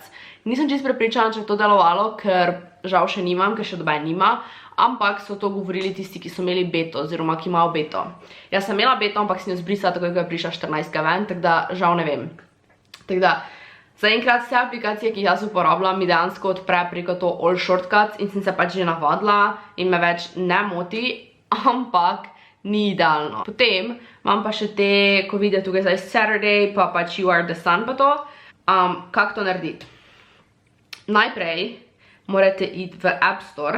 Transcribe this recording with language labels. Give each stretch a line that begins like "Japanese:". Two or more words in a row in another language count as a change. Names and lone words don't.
Slovenian: Nisem čisto prepričana, če je to delovalo, ker žal še nimam, ker še doben nima, ampak so to govorili tisti, ki so imeli beto, oziroma ki imajo beto. Jaz sem imela beto, ampak sem jo zbrisala takoj, ko je prišla 14. ven, tako da žal ne vem. Tako da, zaenkrat vse aplikacije, ki jih jaz uporabljam, mi dejansko odpre preko to
English: all shortcuts
Slovenian: in sem se pač že navadila in me več ne moti, ampak ni idealno. Potem imam pa še te, ko vidite tukaj zdaj Saturday, pa pač You Are The Sun pa to. Kako to narediti? Najprej morate iti v App Store.